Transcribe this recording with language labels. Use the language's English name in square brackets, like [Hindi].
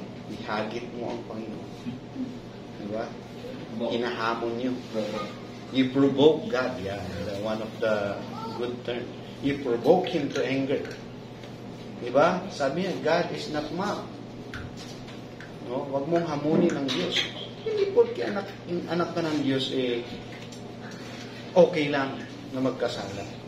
[Filipino] Ihagit mo ang Panginoon. Diba? Hinahamon nyo. You provoke God. [English] Yeah, one of the good terms. You provoke Him to anger. Diba? Sabi niya, God is not mocked. No? [Filipino] Huwag mong hamunin ang Diyos. Hindi porque anak ka ng Diyos, okay lang na magkasala.